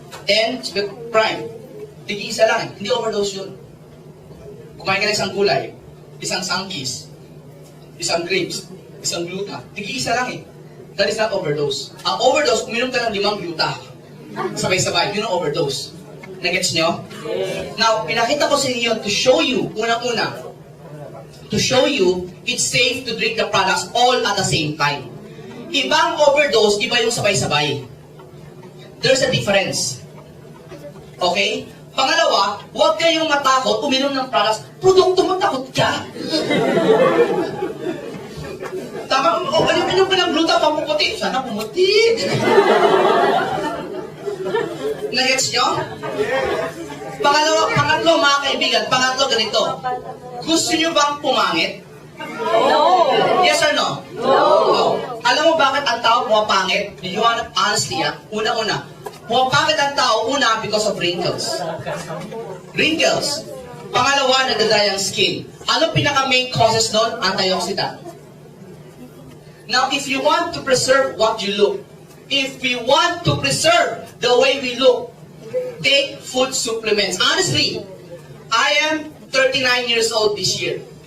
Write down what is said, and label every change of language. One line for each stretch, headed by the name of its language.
Filipino: And prime. Tig-isa lang. Hindi overdose yun. Kumain ka ng isang gulay. Isang sangkis. Isang grapes. Isang gluta. Tig-isa lang eh.
English: That is not overdose.
Filipino: Ang overdose, uminom ka ng 5 gluta. Sabay-sabay. Yun ang overdose. Nagets nyo?
English: Now,
Filipino: pinakita ko sa inyo
English: to show you, unang-una, to show you it's safe to drink the products all at the same time.
Filipino: Ibang overdose, iba yung sabay-sabay.
English: There's a difference.
Filipino: Okay? Pangalawa, huwag kayong matakot uminom ng products. Produkto mo, takot ka. Tama, uminom ka ng gluta, pamuputi. Sana pumuti. Nagets nyo? Pangatlo mga kaibigan, pangatlo ganito. Gusto nyo bang pumangit?
English: No. Yes or no? No.
Filipino: Alam mo bakit ang tao pumapangit?
English: You want honestly,
Filipino: una-una. Pumapangit ang tao, una, because of wrinkles. Wrinkles. Pangalawa, nagdadry ang skin. Ano pinaka-main causes nun? Antioxidant.
English: Now, if you want to preserve what you look, if we want to preserve the way we look, take food supplements. Honestly, I am 39 years old this year.